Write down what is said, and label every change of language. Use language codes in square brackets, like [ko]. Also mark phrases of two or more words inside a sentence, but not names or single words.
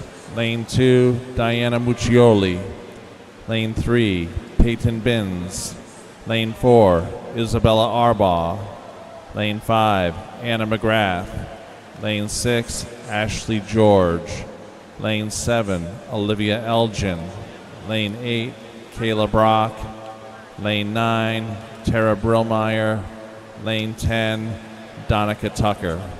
[en] Lane 2, Diana Muccioli. Lane 3, Peyton Binns. Lane 4, Isabella Arbaugh. Lane 5, Anna McGrath. Lane 6, Ashley George. Lane 7, Olivia Elgin. Lane 8, Kayla Brock. Lane 9, Tara Brillmeyer. Lane 10, Donica Tucker.